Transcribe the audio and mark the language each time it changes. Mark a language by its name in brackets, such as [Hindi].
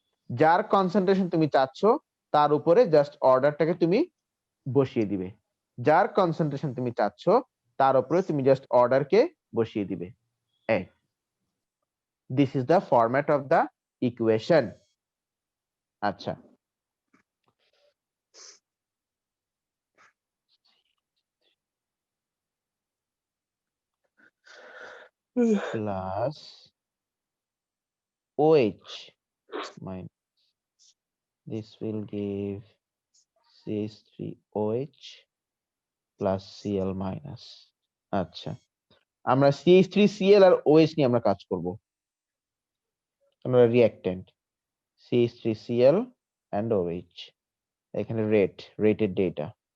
[Bangla] যার কনসেন্ট্রেশন তুমি চাচ্ছ তার উপরে জাস্ট অর্ডারটাকে তুমি বসিয়ে দিবে। যার কনসেন্ট্রেশন তুমি চাচ্ছ তার উপরে তুমি জাস্ট অর্ডারকে বসিয়ে দিবে। [English] This is the format of the equation. আচ্ছা, plus OH minus this will give CH3OH plus Cl minus। [Bangla] আচ্ছা, আমরা CH3Cl আর OH নিয়ে আমরা কাজ করব। আমরা রিঅ্যাক্ট্যান্ট CH3Cl and OH, এখানে রেটেড ডেটা।